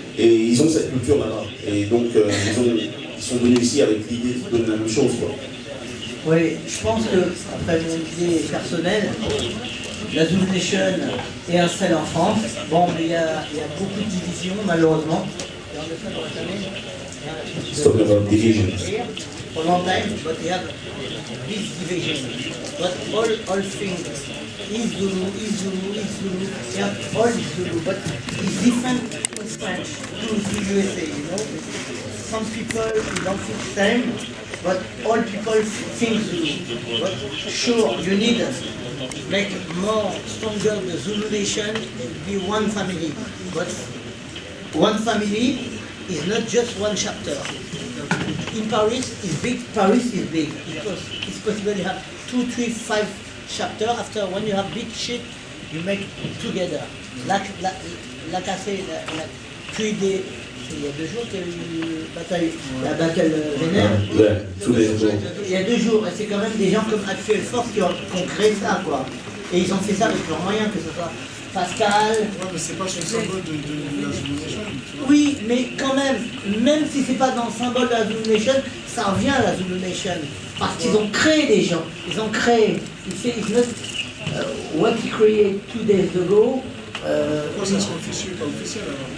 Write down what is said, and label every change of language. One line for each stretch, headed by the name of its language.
French: Et ils ont cette culture là-bas. Et donc, ils sont venus ici avec l'idée de la même chose, quoi. Oui, je pense que, après mon idée personnelle, la Zulu Nation est installée en France. Bon, mais il y a beaucoup de divisions, malheureusement.
English: It's talking about division. For a long time, but they have big division. But all things is Zulu, they have all Zulu, but it's different in French to the USA, you know. Some people don't think the same, but all people think Zulu. But sure, you need to make more stronger the Zulu nation, be one family. But one family is not just one chapter. In Paris, it's big. Paris is big because it's possible to have 2, 3, 5 chapters. After when you have big shit, you make together. Like I said, like 3 days.
French: Il y a 2 jours qu'il y a eu la bataille vénère. Ouais, tous les jours. Il y a 2 jours, et c'est quand même des gens comme Actuel Force qui ont créé ça, quoi. Et ils ont fait ça avec leurs moyens, que ce soit Pascal. Ouais, mais c'est pas sur le symbole de la Zulu Nation. Oui, mais quand même si c'est pas dans le symbole de la Zulu Nation, ça revient à la Zulu Nation. Parce qu'ils ont créé des gens. Ils ont créé.
English: It's not what he created 2 days ago.
French: Pourquoi ça soit officiel, pas officiel alors?